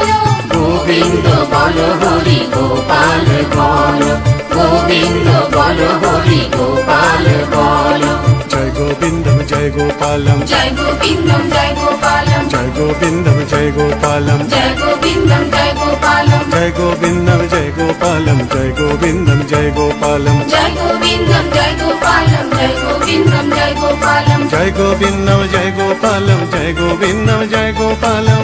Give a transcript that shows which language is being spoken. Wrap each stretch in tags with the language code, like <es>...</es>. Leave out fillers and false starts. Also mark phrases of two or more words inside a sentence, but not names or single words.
<bn>গোবিন্দ বল হরি গোপাল বলো। গোবিন্দ বল হরি গোপাল বলো।</bn> <sa>জয় গোবিন্দম জয় গোপালম, জয় গোবিন্দম জয় গোপালম। জয় গোবিন্দম জয় গোপালম। জয় গোবিন্দম জয় গোপালম। జయ గోవిందం జయ గోపాలం జయ గోవిందం జయ గోపాలం జయ గోవిందం జయ గోపాలం జయ గోవిందం జయ గోపాలం జయ గోవిందం జయ గోపాలం జయ గోవిందం జయ గోపాలం</sa>